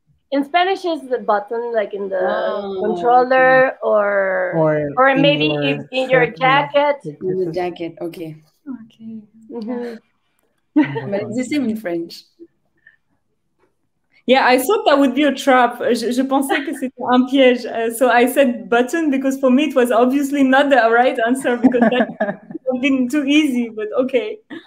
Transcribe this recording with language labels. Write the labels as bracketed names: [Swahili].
[English] In Spanish, is the button like in the controller, or maybe in your jacket. In the jacket, okay. Mm-hmm. But it's the same in French. Yeah, I thought that would be a trap. [French] Je pensais que c'était un piège. [English] So I said button because for me it was obviously not the right answer because that would have been too easy, but okay.